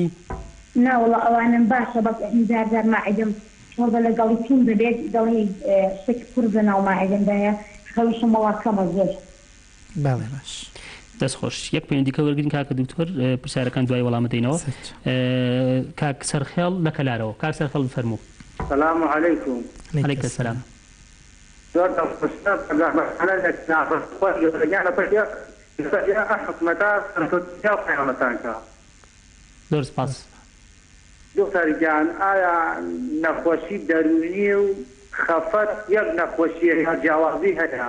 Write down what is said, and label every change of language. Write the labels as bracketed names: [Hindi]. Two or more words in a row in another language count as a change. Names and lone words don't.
[Central Kurdish] ناوەڵا ئەوانم باشە بەس زار ماعیدم وەڵە لەگەڵی تیم دەبێت دەڵێ شتێکی کوور بە ناو ماعیدمدایە خەویشم وڵا کەمە زۆر. بەڵێ باش. دەستخۆش یەک پەیوەندیکە وەرگین کاکە دکتۆر پرسیارەکان دوای وەڵام دەینەوە. کاک سەرخێڵ لە کەلارەوە کاک سەرخێڵ فەرموو. [Arabic] السلام عليكم. عليك السلام. [Central Kurdish] زۆر زۆر سپاس. دکتۆرجان ئایا نەخۆشی دەرونی و خەفەت یەک نەخۆشیە یا جیاوازی هەیە؟